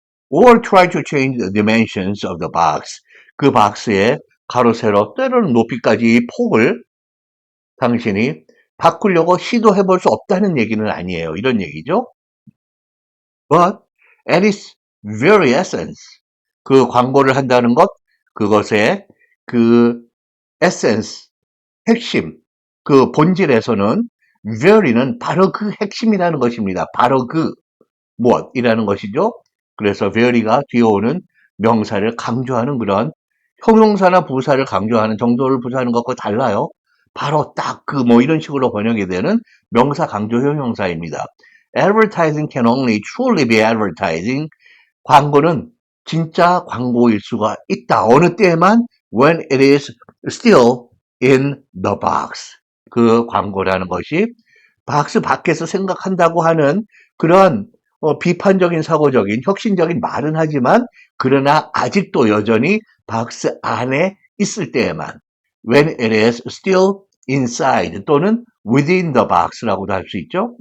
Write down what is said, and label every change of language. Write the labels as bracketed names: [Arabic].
[English] Or try to change the dimensions of the box. [Korean] 그 박스의 가로 세로 때로는 높이까지 폭을 당신이 바꾸려고 시도해 볼 수 없다는 얘기는 아니에요. 이런 얘기죠. [English] But at its very essence, [Korean] 그 광고를 한다는 것, 그것의 그 essence, 핵심, 그 본질에서는 very는 바로 그 핵심이라는 것입니다. 바로 그 무엇이라는 것이죠. 그래서 very가 뒤에 오는 명사를 강조하는 그런 형용사나 부사를 강조하는 정도를 부사하는 것과 달라요. 바로 딱 그 뭐 이런 식으로 번역이 되는 명사 강조 형용사입니다. [English] Advertising can only truly be advertising. [Korean] 광고는 진짜 광고일 수가 있다. 어느 때에만 [English] when it is still in the box. [Korean] 그 광고라는 것이 박스 밖에서 생각한다고 하는 그런 비판적인 사고적인 혁신적인 말은 하지만 그러나 아직도 여전히 박스 안에 있을 때에만 [English] when it is still inside [Korean] 또는 [English] within the box [Korean] 라고도 할 수 있죠.